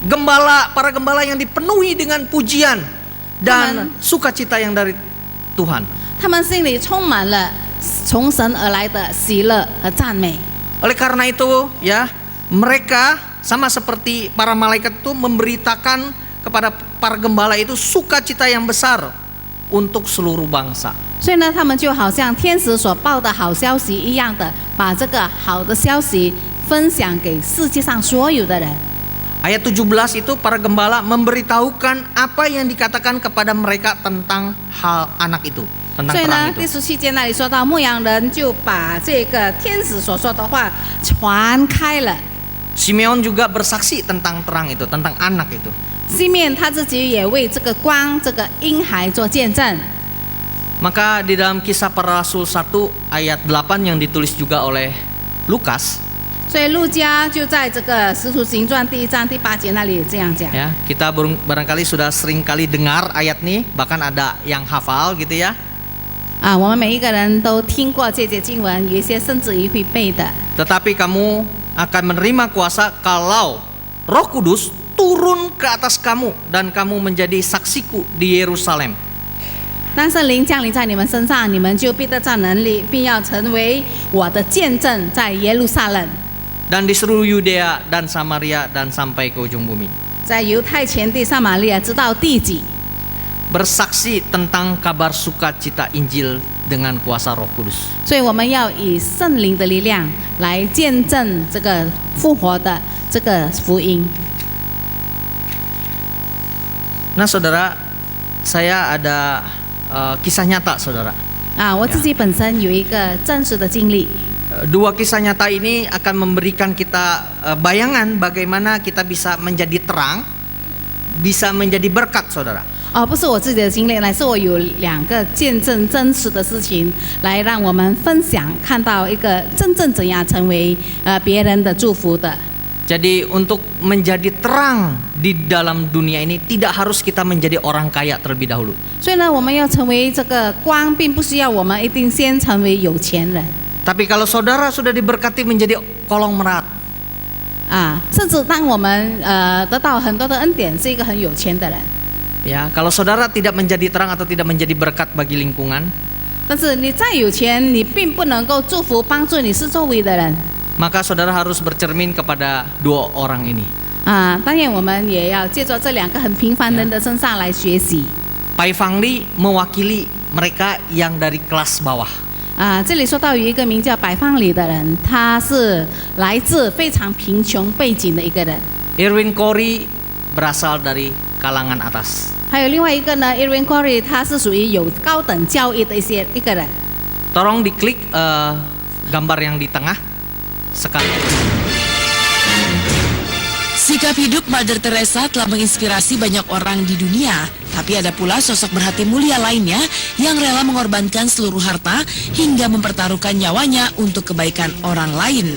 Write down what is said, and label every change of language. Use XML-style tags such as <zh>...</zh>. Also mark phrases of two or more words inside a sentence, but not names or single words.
<id>Para gembala yang dipenuhi dengan pujian dan sukacita yang dari Tuhan.</id> <zh>他们心里充满了从神而来的喜乐和赞美。</zh> <id>Oleh karena itu, ya, mereka sama seperti para malaikat itu memberitakan kepada para gembala itu sukacita yang besar untuk seluruh bangsa.</id> <zh>所以呢，他们就好像天使所报的好消息一样的，把这个好的消息分享给世界上所有的人。</zh> <id>Ayat 17 itu para gembala memberitahukan apa yang dikatakan kepada mereka tentang hal anak itu, tentang</id> <zh>所以</zh> <id>terang</id> <zh>呢，第</zh> <id>itu.</id> <zh>17节那里说到，牧羊人就把这个天使所说的话传开了。</zh> <id>Simeon juga bersaksi tentang terang itu, tentang anak itu.</id> <zh>西面他自己也为这个光、这个婴孩做见证。</zh> <id>Maka di dalam Kisah Para Rasul 1 ayat 8 yang ditulis juga oleh Lukas,</id> <zh>所以路加就在这个《使徒行传》第1章第8节那里也这样讲。</zh> <id>ya, kita barangkali sudah sering kali dengar ayat ini, bahkan ada yang hafal gitu ya.</id> <zh>我们每一个人都听过这节经文，有一些甚至于会背的。</zh> <id>Tetapi kamu akan menerima kuasa kalau Roh Kudus turun ke atas kamu dan kamu menjadi saksiku di Yerusalem,</id> <zh>当圣灵降临在你们身上，你们就必得到能力，并要成为我的见证，在耶路撒冷，</zh> <id>dan di seluruh Yudea dan Samaria dan sampai ke ujung bumi.</id> <zh>在犹太全地、撒玛利亚直到地极，</zh> <id>Bersaksi tentang kabar sukacita Injil dengan kuasa Roh Kudus.</id> <zh>所以我们要以圣灵的力量来见证这个复活的这个福音。</zh> <id>Nah, saudara, saya ada kisah nyata, saudara.</id> <zh>我自己本身有一个真实的经历。</zh> <id>Dua kisah nyata ini akan memberikan kita bayangan bagaimana kita bisa menjadi terang, bisa menjadi berkat, saudara.</id> <zh>不是我自己的经历，乃是我有2个见证真实的事情，来让我们分享，看到一个真正怎样成为别人的祝福的。</zh> <id>Jadi untuk menjadi terang di dalam dunia ini tidak harus kita menjadi orang kaya terlebih dahulu.</id> <zh>所以呢，我们要成为这个光，并不是要我们一定先成为有钱人。</zh> <id>Tapi kalau saudara sudah diberkati menjadi kolong merat,</id> <zh>甚至当我们得到很多的恩典，是一个很有钱的人，</zh> <id>ya, kalau saudara tidak menjadi terang atau tidak menjadi berkat bagi lingkungan,</id> <zh>但是你再有钱，你并不能够祝福帮助你四周围的人</zh> <id>maka saudara harus bercermin kepada dua orang ini.</id> <zh>当然，我们也要借助这两个很平凡人的身上来学习。</zh> <id>Pai Fangli mewakili mereka yang dari kelas bawah.</id> <zh>这里说到有一个名叫白放里的人，他是来自非常贫穷背景的一个人。</zh> <id>Irwin Corey berasal dari kalangan atas.</id> <zh>还有另外一个呢 ，Irwin Corey， 他是属于有高等教育的一个人。</zh> <id>Tolong diklik gambar yang di tengah sekali. Sikap hidup Mother Teresa telah menginspirasi banyak orang di dunia. Tapi ada pula sosok berhati mulia lainnya yang rela mengorbankan seluruh harta hingga mempertaruhkan nyawanya untuk kebaikan orang lain.</id>